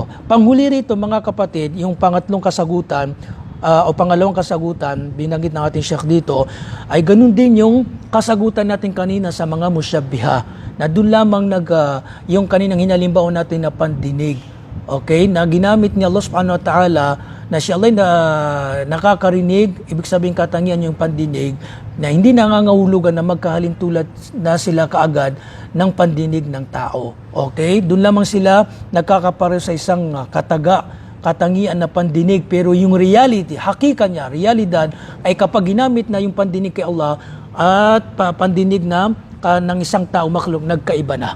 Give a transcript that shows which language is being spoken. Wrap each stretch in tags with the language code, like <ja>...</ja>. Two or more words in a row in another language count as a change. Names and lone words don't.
<tl>Panghuli rito mga kapatid, yung pangatlong kasagutan o pangalawang kasagutan, binanggit ng ating Sheikh dito, ay ganun din yung kasagutan natin kanina sa mga musyabbiha, na doon lamang yung kaninang hinalimbaw natin na pandinig. Okay, na ginamit ni Allah</tl> <ar>سبحانه وتعالى</ar> <tl>na siya Allah na nakakarinig, ibig sabihin katangian yung pandinig, na hindi nangangahulugan na magkahalintulad na sila kaagad ng pandinig ng tao. Okay, doon lamang sila nagkakapareho sa isang katangian na pandinig, pero yung reality, hakika niya, realidad ay kapag ginamit na yung pandinig kay Allah at pandinig ng isang tao makhluk, nagkaiba na.</tl>